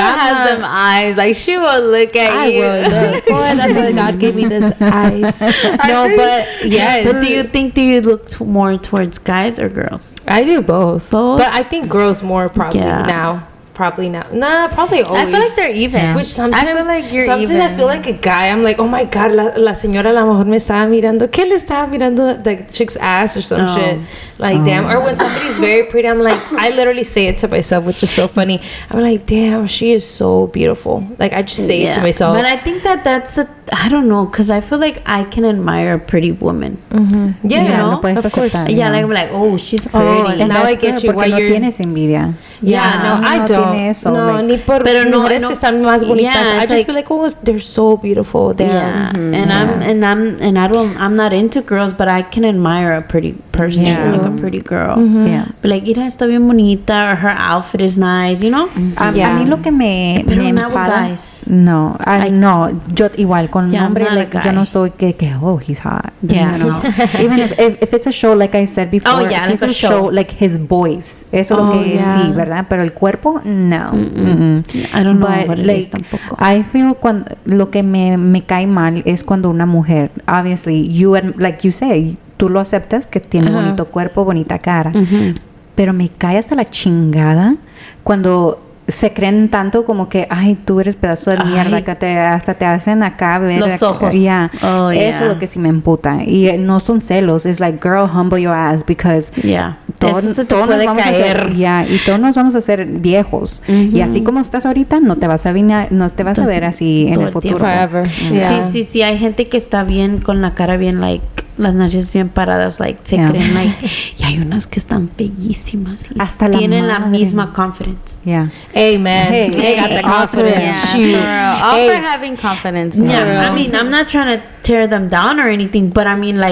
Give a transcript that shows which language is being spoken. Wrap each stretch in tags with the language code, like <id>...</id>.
<en>has them eyes. Like, she will look at you. I will look. Boy, that's why God gave me this eyes. No, but yes. But do you look more towards guys or girls? I do both. But I think girls more probably now. Probably now. Nah, probably always. I feel like they're even. Which sometimes I feel like you're sometimes even. I feel like a guy. I'm like, oh my God,</en> <es>la señora a lo mejor me estaba mirando. ¿Qué le estaba mirando?</es> <en>The chick's ass or some shit. Like, damn. Or when somebody's very pretty, I'm like, I literally say it to myself, which is so funny. I'm like, damn, she is so beautiful. Like, I just say it to myself. But I think that's I don't know, because I feel like I can admire a pretty woman. Yeah, you know? Of course. Like, I'm like, oh, she's pretty. And now I get you why no you're...</en> <es>tienes envidia.</es> <en>No, I don't.</en> <es>Eso, no,</es> <en>like,</en> <es>ni por pero mujeres que están más bonitas.</es> <en>I just like, feel like, oh, they're so beautiful. And I'm not into girls, but I can admire a pretty person, like a pretty girl. But like,</en> <es>mira, está bien bonita,</es> <en>or her outfit is nice, you know?</en> <es>A mí lo que me enfada, no, yo igual con hombre, like, yo no soy que oh,</es> <en>he's hot.</en> <es>No.</es> <en>Even if it's a show, like I said before, if it's a show, like his voice,</en> <es>eso lo que sí, ¿verdad? Pero el cuerpo, no.</es> <en>I don't know what it is</en> <es>tampoco.</es> <en>I feel</en> <es>lo que me cae mal es cuando una mujer,</es> <en>obviously, like you say,</en> <es>tú lo aceptas que tiene bonito cuerpo, bonita cara, pero me cae hasta la chingada cuando se creen tanto como que, ay, tú eres pedazo de mierda, que hasta te hacen acá ver los ojos. Eso es lo que sí me emputa. Y no son celos, es like,</es> <en>girl, humble your ass, because</en> <es>todos nos vamos a hacer, y todos nos vamos a hacer viejos. Y así como estás ahorita, no te vas a ver así en el futuro.</es> <en>Forever.</en> <es>Sí, hay gente que está bien con la cara bien, like, las narices bien paradas, like, se creen, like, y hay unas que están bellísimas y hasta tienen la misma confidence.</es> <en>Amen. They got the confidence. All for having confidence. I mean, I'm not trying to tear them down or anything, but I mean, like,</en>